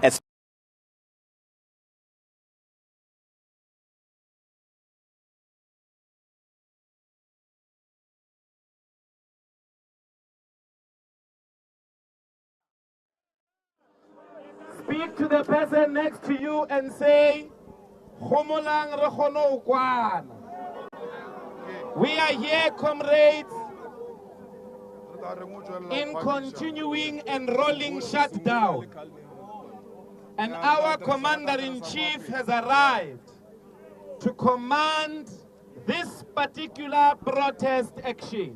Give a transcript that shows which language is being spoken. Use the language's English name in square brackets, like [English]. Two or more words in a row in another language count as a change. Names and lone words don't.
[English] Speak to the person next to you and say, [Southern Sotho] "Homolang re kgone ho kwana." [English] We are here, comrades, in continuing and rolling shutdown. And our commander-in-chief has arrived to command this particular protest action.